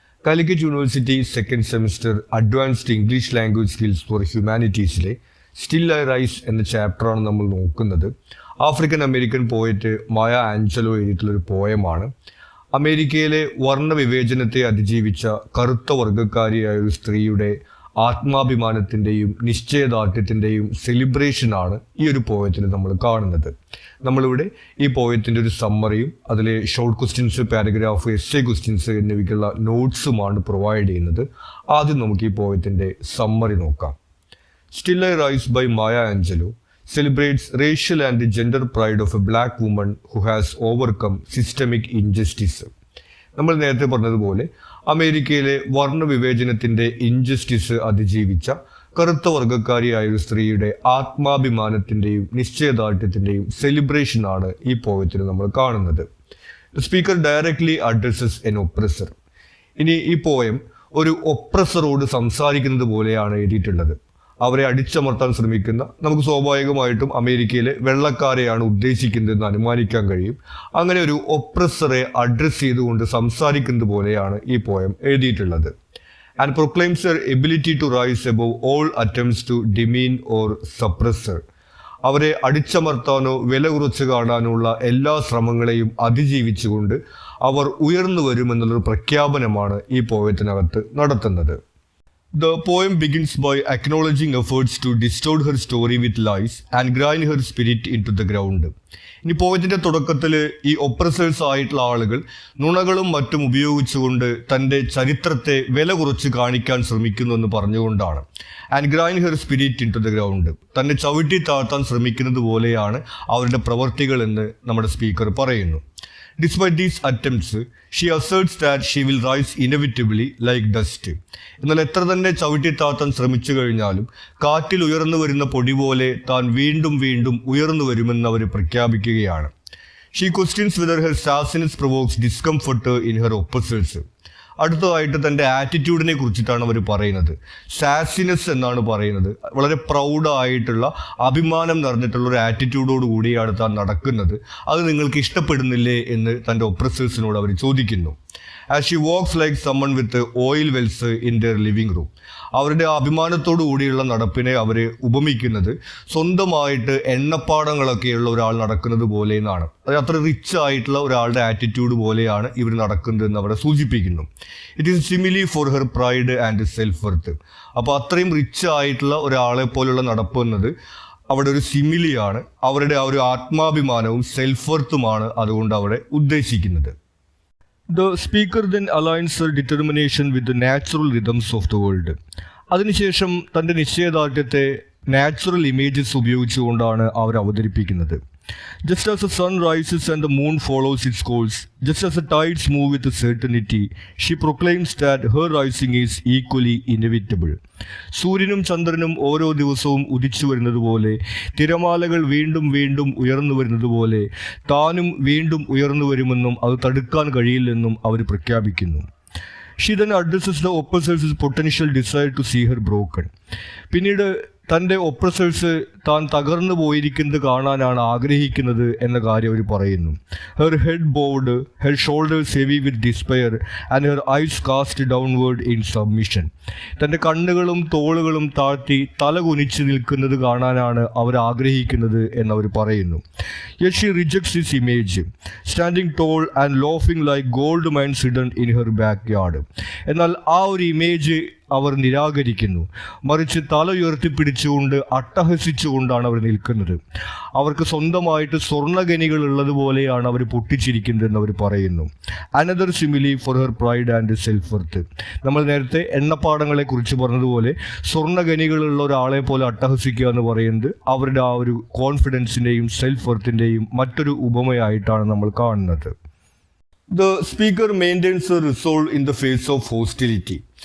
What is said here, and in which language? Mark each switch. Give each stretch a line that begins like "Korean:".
Malayalam: Calicut University second semester Advanced English Language Skills for Humanities-ലെ Still I Rise എന്ന ചാപ്റ്ററാണ് നമ്മൾ നോക്കുന്നത്. ആഫ്രിക്കൻ അമേരിക്കൻ പോയറ്റ് മായ Angelo എഴുതിയിട്ടുള്ളൊരു പോയമാണ്. അമേരിക്കയിലെ വർണ്ണവിവേചനത്തെ അതിജീവിച്ച കറുത്ത വർഗ്ഗക്കാരിയായ ഒരു സ്ത്രീയുടെ ആത്മാഭിമാനത്തിൻ്റെയും നിശ്ചയദാർഢ്യത്തിൻ്റെയും സെലിബ്രേഷനാണ് ഈ ഒരു പോയത്തിൽ നമ്മൾ കാണുന്നത്. നമ്മളിവിടെ ഈ പോയത്തിൻ്റെ ഒരു സമ്മറിയും അതിലെ short questions, paragraph, essay questions എന്നിവയ്ക്കുള്ള നോട്ട്സുമാണ് പ്രൊവൈഡ് ചെയ്യുന്നത്. ആദ്യം നമുക്ക് ഈ പോയത്തിൻ്റെ സമ്മറി നോക്കാം.
English: Still I rise by Maya Angelou celebrates racial and gender pride of a black woman who has overcome systemic injustice.
Malayalam: നമ്മൾ നേരത്തെ പറഞ്ഞതുപോലെ അമേരിക്കയിലെ വർണ്ണവിവേചനത്തിൻ്റെ ഇൻജസ്റ്റിസ് അതിജീവിച്ച കറുത്ത വർഗ്ഗക്കാരിയായ ഒരു സ്ത്രീയുടെ ആത്മാഭിമാനത്തിൻ്റെയും നിശ്ചയദാർഢ്യത്തിൻ്റെയും സെലിബ്രേഷനാണ് ഈ പോയത്തിൽ നമ്മൾ കാണുന്നത്.
English: The speaker directly addresses an oppressor.
Malayalam: ഇനി ഈ പോയം ഒരു ഒപ്രസറോട് സംസാരിക്കുന്നത് പോലെയാണ് എഴുതിയിട്ടുള്ളത്. അവരെ അടിച്ചമർത്താൻ ശ്രമിക്കുന്ന, നമുക്ക് സ്വാഭാവികമായിട്ടും അമേരിക്കയിലെ വെള്ളക്കാരെയാണ് ഉദ്ദേശിക്കുന്നതെന്ന് അനുമാനിക്കാൻ കഴിയും. അങ്ങനെ ഒരു ഒപ്രസറെ അഡ്രസ്സ് ചെയ്തുകൊണ്ട് സംസാരിക്കുന്നത് പോലെയാണ് ഈ പോയം എഴുതിയിട്ടുള്ളത്.
English: And proclaims her ability to rise above all attempts to demean or suppress her.
Malayalam: അവരെ അടിച്ചമർത്താനോ വില കുറച്ച് കാണാനുള്ള എല്ലാ ശ്രമങ്ങളെയും അതിജീവിച്ചുകൊണ്ട് അവർ ഉയർന്നു വരുമെന്നുള്ളൊരു പ്രഖ്യാപനമാണ് ഈ പോയത്തിനകത്ത് നടത്തുന്നത്.
English: The poem begins by acknowledging efforts to distort her story with lies and grind her spirit into the ground.
Malayalam: ഇനി പോയത്തിൻ്റെ തുടക്കത്തിൽ ഈ ഒപ്രസേഴ്സ് ആയിട്ടുള്ള ആളുകൾ നുണകളും മറ്റും ഉപയോഗിച്ചുകൊണ്ട് തൻ്റെ ചരിത്രത്തെ വില കുറച്ച് കാണിക്കാൻ ശ്രമിക്കുന്നു എന്ന് പറഞ്ഞുകൊണ്ടാണ്.
English: And grind her spirit into the ground.
Malayalam: തന്നെ ചവിട്ടി താഴ്ത്താൻ ശ്രമിക്കുന്നത് പോലെയാണ് അവരുടെ പ്രവർത്തികൾ എന്ന് നമ്മുടെ സ്പീക്കർ പറയുന്നു.
English: Despite these attempts, she asserts that she will rise inevitably like dust.
Malayalam: എന്നാൽ എത്ര തന്നെ ചവിട്ടിത്താത്താൻ ശ്രമിച്ചു കഴിഞ്ഞാലും കാറ്റിൽ ഉയർന്നു വരുന്ന പൊടി പോലെ താൻ വീണ്ടും വീണ്ടും ഉയർന്നു വരുമെന്ന് അവർ പ്രഖ്യാപിക്കുകയാണ്.
English: She questions whether her sassiness provokes discomfort in her oppressors.
Malayalam: അടുത്തതായിട്ട് തൻ്റെ ആറ്റിറ്റ്യൂഡിനെ കുറിച്ചിട്ടാണ് അവർ പറയുന്നത്. സാസിനെസ് എന്നാണ് പറയുന്നത്. വളരെ പ്രൗഡായിട്ടുള്ള, അഭിമാനം നിറഞ്ഞിട്ടുള്ള ഒരു ആറ്റിറ്റ്യൂഡോട് കൂടിയാണ് താൻ നടക്കുന്നത്. അത് നിങ്ങൾക്ക് ഇഷ്ടപ്പെടുന്നില്ലേ എന്ന് തൻ്റെ ഒപ്രസേഴ്സിനോട് അവർ ചോദിക്കുന്നു.
English: As she walks like someone with oil wells in their living room.
Malayalam: അവരുടെ അഭിമാനത്തോടു കൂടിയുള്ള നടപ്പിനെ അവർ ഉപമിക്കുന്നത് സ്വന്തമായിട്ട് എണ്ണപ്പാടങ്ങളൊക്കെയുള്ള ഒരാൾ നടക്കുന്നത് പോലെ എന്നാണ്. അത് അത്ര റിച്ച് ആയിട്ടുള്ള ഒരാളുടെ ആറ്റിറ്റ്യൂഡ് പോലെയാണ് ഇവർ നടക്കുന്നതെന്ന് അവിടെ സൂചിപ്പിക്കുന്നു.
English: It is simile for her pride and self worth.
Malayalam: അപ്പോൾ അത്രയും റിച്ച് ആയിട്ടുള്ള ഒരാളെ പോലുള്ള നടപ്പ് എന്നത് അവിടെ ഒരു സിമിലിയാണ്. അവരുടെ ആ ഒരു ആത്മാഭിമാനവും സെൽഫ് വർത്തുമാണ് അതുകൊണ്ട് അവിടെ ഉദ്ദേശിക്കുന്നത്.
English: The speaker then aligns her determination with the natural rhythms of the world.
Malayalam: അതിനുശേഷം തൻ്റെ നിശ്ചയദാർഢ്യത്തെ നാച്ചുറൽ ഇമേജസ് ഉപയോഗിച്ചുകൊണ്ടാണ് അവർ അവതരിപ്പിക്കുന്നത്.
English: Just as the sun rises and the moon follows its course, just as the tides move with certainty, she proclaims that her rising is equally inevitable.
Malayalam: സൂര്യനും ചന്ദ്രനും ഓരോ ദിവസവും ഉദിച്ചു വരുന്നത് പോലെ, തിരമാലകൾ വീണ്ടും വീണ്ടും ഉയർന്നു വരുന്നത് പോലെ താനും വീണ്ടും ഉയർന്നു വരുമെന്നും അത് തടുക്കാൻ കഴിയില്ലെന്നും അവർ പ്രഖ്യാപിക്കുന്നു.
English: She then addresses the oppressors' potential desire to see her broken.
Malayalam: പിന്നീട് തൻ്റെ ഒപ്രസേഴ്സ് താൻ തകർന്നു പോയിരിക്കുന്നത് കാണാനാണ് ആഗ്രഹിക്കുന്നത് എന്ന കാര്യം അവർ പറയുന്നു.
English: Her head bowed, her shoulders heavy with despair and her eyes cast downward in submission.
Malayalam: തൻ്റെ കണ്ണുകളും തോളുകളും താഴ്ത്തി തല കുനിച്ച് നിൽക്കുന്നത് കാണാനാണ് അവർ ആഗ്രഹിക്കുന്നത് എന്നവർ പറയുന്നു.
English: Yet she rejects this image, standing tall and laughing like gold mines hidden in her backyard.
Malayalam: എന്നാൽ ആ ഒരു ഇമേജ് അവർ നിരാകരിക്കുന്നു. മറിച്ച് തല ഉയർത്തിപ്പിടിച്ചുകൊണ്ട് അട്ടഹസിച്ചുകൊണ്ടാണ് അവർ നിൽക്കുന്നത്. അവർക്ക് സ്വന്തമായിട്ട് സ്വർണ്ണഖനികൾ ഉള്ളതുപോലെയാണ് അവർ പൊട്ടിച്ചിരിക്കുന്നതെന്ന് അവർ പറയുന്നു.
English: Another simile for her pride and self worth.
Malayalam: നമ്മൾ നേരത്തെ എണ്ണപ്പാടങ്ങളെ കുറിച്ച് പറഞ്ഞതുപോലെ സ്വർണ്ണഖനികളുള്ള ഒരാളെ പോലെ അട്ടഹസിക്കുക എന്ന് പറയുന്നത് അവരുടെ ആ ഒരു കോൺഫിഡൻസിൻ്റെയും സെൽഫ് വർത്തിൻ്റെയും മറ്റൊരു ഉപമയായിട്ടാണ് നമ്മൾ കാണുന്നത്.
English: The speaker maintains a resolve in the face of hostility.